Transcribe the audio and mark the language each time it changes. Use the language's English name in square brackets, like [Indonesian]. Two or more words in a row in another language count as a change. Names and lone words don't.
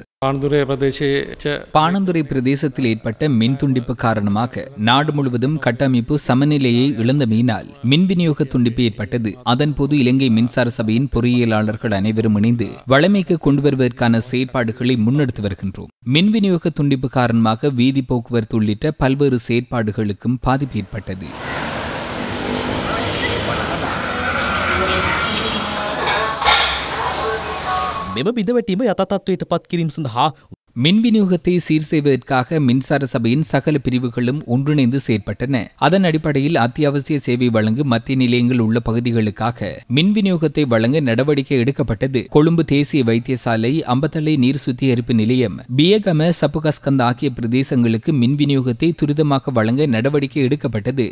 [Tamil] பாணந்துறை பிரதேசத்தில் ஏற்பட்ட மின் துண்டிப்பு காரணமாக நாடு முழுவதும் கட்டமைப்பு சமநிலையை இழந்தமையினால் மின் விநியோக துண்டிப்பு ஏற்பட்டது. அதன்போது இலங்கை மின்சார சபையின் பொறியியலாளர்கள் அனைவரும் இணைந்து வழமைக்கு கொண்டு வருவதற்கான செயற்பாடுகளை முன்னெடுத்து வருகின்றோம். மின் விநியோக துண்டிப்பு காரணமாக வீதி போக்குவரத்து உள்ளிட்ட பல்வேறு செயற்பாடுகளுக்கும் பாதிப்பு ஏற்பட்டது. [Sinhala] මෙම බිඳවැටීම යථාර්ථයට පත් කිරීම සඳහා [Tamil] மின் விநியோகத்தை சீர் செய்வதற்காக மின்சார சபையின் சகல பிரிவுகளும் ஒன்றிணைந்து செயற்பட்டன. அதன் அடிப்படையில் அத்தியாவசிய சேவை வழங்கும் மத்திய நிலையங்கள் உள்ள பகுதிகளுக்காக மின் விநியோகத்தை வழங்க நடவடிக்கை எடுக்கப்பட்டது. கொழும்பு தேசிய வைத்தியசாலை, அம்பத்தளை நீர் சுத்திகரிப்பு நிலையம், பியகம, சப்புகஸ்கந்த் ஆகிய பிரதேசங்களுக்கு மின் விநியோகத்தை துரிதமாக வழங்க நடவடிக்கை எடுக்கப்பட்டது.